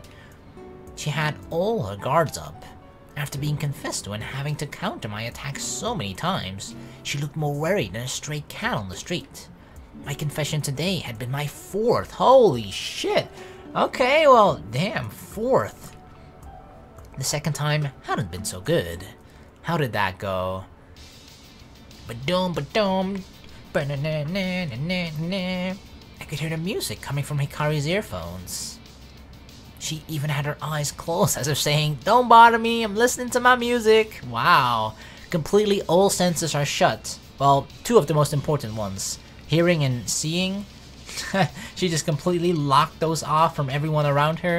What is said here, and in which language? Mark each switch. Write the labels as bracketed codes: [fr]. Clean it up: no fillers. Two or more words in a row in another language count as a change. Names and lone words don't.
[en] She had all her guards up. After being confessed to and having to counter my attacks so many times, she looked more worried than a stray cat on the street. My confession today had been my 4th. Holy shit! Okay, well, damn, 4th. The second time hadn't been so good. How did that go? Ba-dum, ba-dum, ba-na-na-na-na-na-na. I could hear the music coming from Hikari's earphones. She even had her eyes closed as if saying, "Don't bother me, I'm listening to my music." Wow. Completely all senses are shut. Well, 2 of the most important ones. Hearing and seeing. She just completely locked those off from everyone around her.